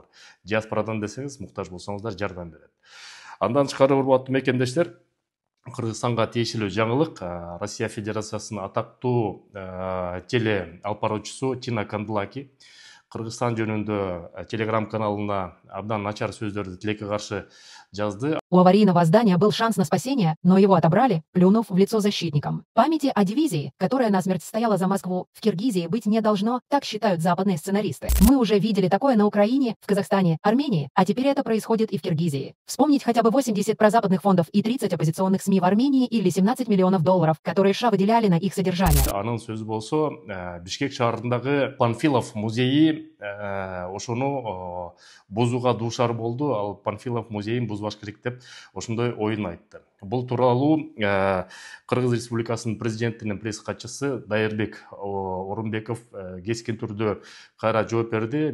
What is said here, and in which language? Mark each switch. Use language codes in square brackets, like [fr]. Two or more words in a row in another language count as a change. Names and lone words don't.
[ky] Диаспорадан десеңиз, муктаж болсоңуздар жардам берет. Андан тышкары, урматтуу мекендештер, Кыргызстанга тиешелүү жаңылык, Россия Федерациясынын атактуу теле алып баруучусу Тина Кандлаки Кыргызстан жөнүндө телеграм-каналына абдан начар сөздөрдү тилекке каршы жазды. [ru] У аварийного здания был шанс на спасение, но его отобрали, плюнув в лицо защитникам. Памяти о дивизии, которая насмерть стояла за Москву, в Киргизии быть не должно, так считают западные сценаристы. Мы уже видели такое на Украине, в Казахстане, Армении, а теперь это происходит и в Киргизии. Вспомнить хотя бы 80 прозападных фондов и 30 оппозиционных СМИ в Армении или 17 миллионов долларов, которые США выделяли на их содержание. [ky] Анын сөзү болсо, Бишкек шаарындагы Панфилов музейи ошону бузуу бузууга дуушар болду, ал Панфилов музейин бузбаш керек деп ошондой оюн айтты. Бул тууралуу Кыргыз Республикасынын президентинин пресс катчысы Дайырбек Орунбеков кескин түрдө кайра жооп берди.